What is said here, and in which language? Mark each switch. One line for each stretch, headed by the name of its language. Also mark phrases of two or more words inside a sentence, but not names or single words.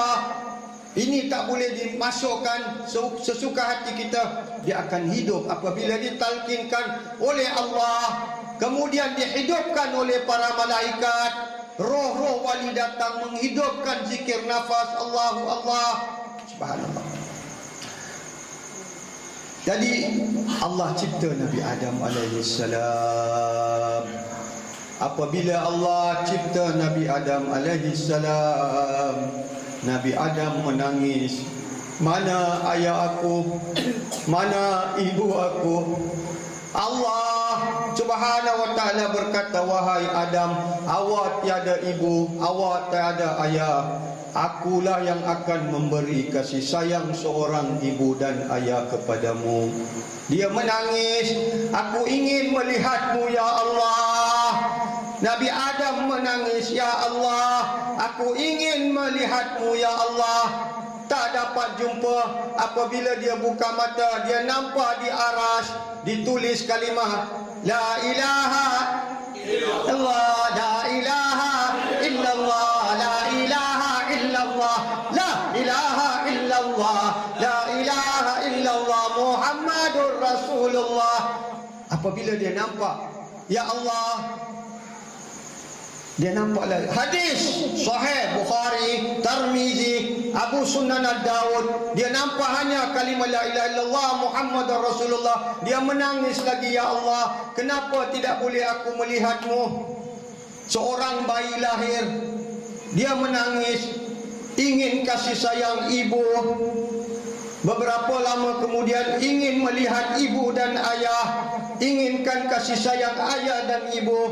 Malay: Ini tak boleh dimasukkan sesuka hati kita. Dia akan hidup apabila ditalkinkan oleh Allah, kemudian dihidupkan oleh para malaikat. Roh-roh wali datang menghidupkan zikir nafas
Arabic: الله الله.
Malay: Subhanallah. Jadi Allah cipta Nabi Adam alaihissalam. Apabila Allah cipta Nabi Adam alaihissalam, Nabi Adam menangis. Mana ayah aku? Mana ibu aku? Allah
Arabic: سبحانه وتعالى
Malay: berkata, wahai Adam, awak tiada ibu, awak tiada ayah. Akulah yang akan memberi kasih sayang seorang ibu dan ayah kepadamu. Dia menangis, aku ingin melihatmu
Arabic: يا الله.
Malay: Nabi Adam menangis,
Arabic: يا الله,
Malay: aku ingin melihatmu
Arabic: يا الله.
Malay: Tak dapat jumpa. Apabila dia buka mata, dia nampak di arasy ditulis kalimah
Arabic: لا إله إلا الله، لا إله إلا الله، لا إله إلا الله، لا إله إلا الله، لا إله إلا الله، محمد رسول الله.
Malay: Apabila dia nampak,
Arabic: يا الله,
Malay: dia nampaklah hadis sahih Bukhari, Tirmizi, Abu Sunan Ad-Daud. Dia nampak hanya kalimah
Arabic: لا إله إلا الله محمد رسول الله.
Malay: Dia menangis lagi,
Arabic: يا الله,
Malay: kenapa tidak boleh aku melihatmu? Seorang bayi lahir, dia menangis, ingin kasih sayang ibu. Beberapa lama kemudian ingin melihat ibu dan ayah, inginkan kasih sayang ayah dan ibu.